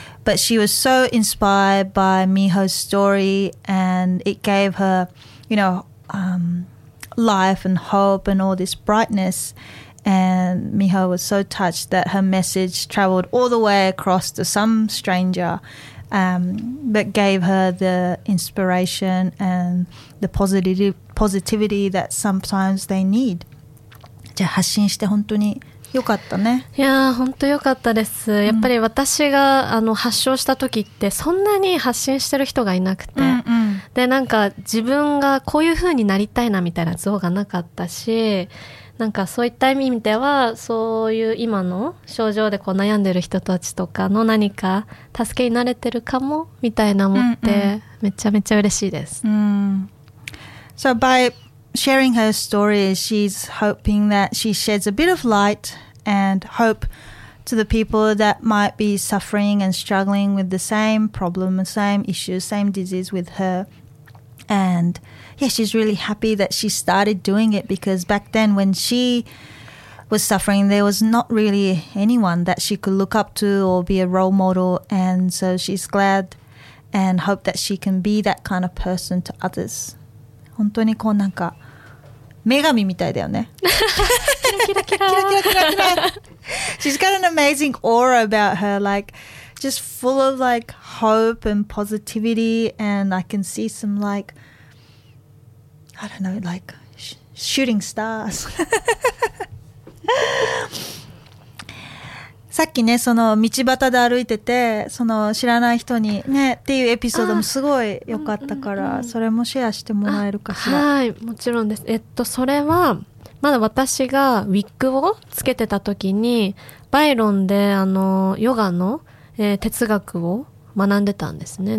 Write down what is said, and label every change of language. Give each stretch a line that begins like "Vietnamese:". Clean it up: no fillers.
English: But she was so inspired by Miho's story, and it gave her, you know, life and hope and all this brightness. And Miho was so touched that her message traveled all the way across to some stranger, but gave her the inspiration and the positivity that sometimes they need.
Japanese: じゃあ発信して本当に良かったね。いや本当良かったです。やっぱり私が、うん、あの発症した時ってそんなに発信してる人がいなくて、うんうん、でなんか自分がこういう風になりたいなみたいな像がなかったし、なんかそういった意味ではそういう今の症状でこう悩んでる人たちとかの何か助けになれてるかもみたいな思って、うんうん、めちゃめちゃ嬉しいです。
English: So by sharing her story, she's hoping that she sheds a bit of light and hope to the people that might be suffering and struggling with the same problem, the same issues, same disease with her. And yeah, she's really happy that she started doing it, because back then when she was suffering, there was not really anyone that she could look up to or be a role model. And so she's glad and hope that she can be that kind of person to others.
Japanese: 本当にこうなんか女神みたいだよね。キラキラキラ。
English: She's got an amazing aura about her, like just full of like hope and positivity, and I can see some like, I don't know, like shooting stars.
Japanese: さっきね、その道端で歩いてて、その知らない人にねっていうエピソードもすごい良かったから、うんうんうん、それもシェアしてもらえるかしら。はい、もちろんです。それはまだ私がウィッグをつけてた時に、バイロンでヨガの、哲学を学んでたんですね。